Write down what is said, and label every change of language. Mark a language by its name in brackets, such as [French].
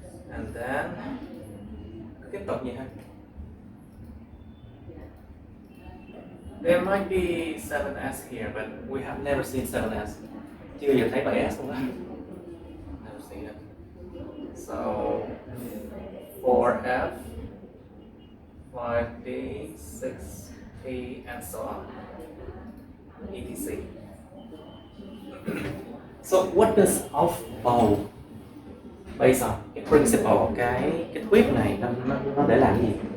[English] And then [Vietnamese] tiếp tục như thế. [English] There might be 7s here, but we have never seen 7s. [Vietnamese] Chưa giờ thấy 7s luôn đó. [English] Never seen it. So 4f, 5d, 6p, and so on. etc. So what does off-bow based on? [Vietnamese] Cái principle, cái thuyết này nó để làm gì?